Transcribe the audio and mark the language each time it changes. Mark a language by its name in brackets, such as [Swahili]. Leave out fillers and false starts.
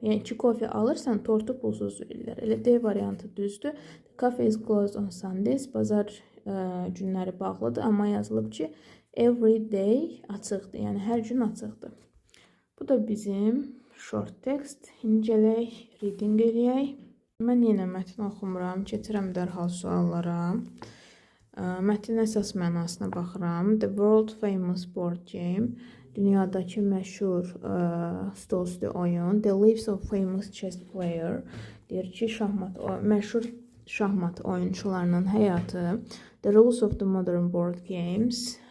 [Azerbaijani] Yəni 2 kofe alırsan, tortu pulsuz verirlər. Elə D variantı düzdür. [English] The cafe is closed on Sundays. [Azerbaijani] Bazar günləri bağlıdır, amma yazılıb ki, [English] every day [Azerbaijani] açıqdır. Yəni hər gün açıqdır. Bu da bizim [English] short text. [Azerbaijani] İncələk, reading eləyək. Mən yenə mətn oxumuram, keçirəm dərhal suallara. Mətnin əsas mənasına baxıram. [English] The world famous board game. [Azerbaijani] Dünyadakı məşhur stolüstü oyun. [English] The lives of famous chess player. [Azerbaijani] Deyir ki, məşhur şahmat oyunçularının həyatı. [English] The rules of the modern board games.